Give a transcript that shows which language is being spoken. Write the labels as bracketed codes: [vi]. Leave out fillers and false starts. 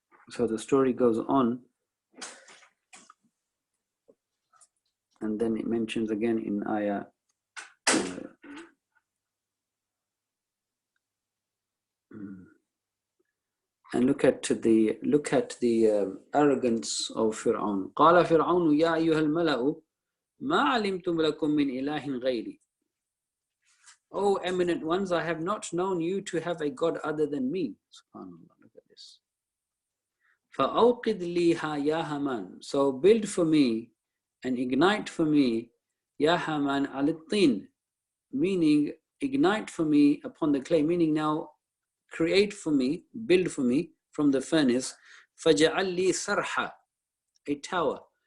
[en] So the story goes on, and then it mentions again in ayah and look at the arrogance of Fir'aun. [ar] قال فرعون يا أيها الملأ ما علمتم لكم من إله غيري. [en] O eminent ones, I have not known you to have a God other than me. SubhanAllah, look at this. [ar] فَأَوْقِدْ لِيهَا يَا هَمَانْ. [en] So build for me and ignite for me, [ar] يَا هَمَانْ عَلَى الطِّينِ, [en] meaning ignite for me upon the clay, meaning now create for me, build for me from the furnace, [ar] فَجَعَلْ لِي سَرْحًا, [en] a tower.